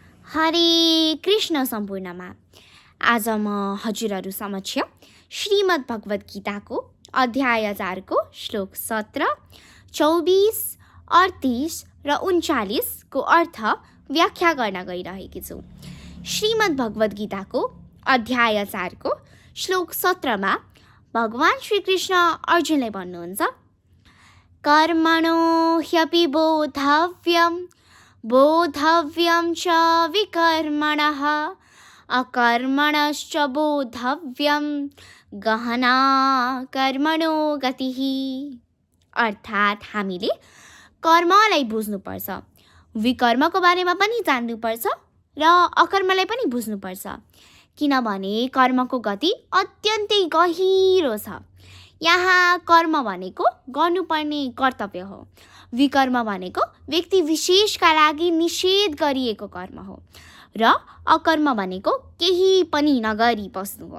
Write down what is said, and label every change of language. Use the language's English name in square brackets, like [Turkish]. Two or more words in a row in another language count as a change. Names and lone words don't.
[Nepali] हरे कृष्ण सम्पूर्णमा आज म हजुरहरू समक्ष श्रीमद् भगवत गीताको अध्याय 4 को श्लोक 17, 24, 38 र 39 को अर्थ व्याख्या गर्न गइरहेकी छु। श्रीमद् भगवत गीताको अध्याय 4 को श्लोक 17 मा भगवान श्री कृष्ण अर्जुनलाई भन्नुहुन्छ, [Sanskrit] कर्मणो ह्यपि बोधव्यं च विकर्मणः अकर्मणश्च बोधव्यं गहना कर्मणो गतिः। [Nepali] अर्थात् हामीले कर्मलाई बुझ्नुपर्छ, विकर्मको बारेमा पनि जान्नुपर्छ र अकर्मलाई पनि बुझ्नुपर्छ, किनभने कर्मको गति अत्यन्तै गहिरो छ। यहाँ कर्म भनेको गर्नुपर्ने कर्तव्य हो, विकर्म भनेको व्यक्ति विशेषका लागि निषेध गरिएको कर्म हो र अकर्म भनेको केही पनि नगरी बस्नु हो।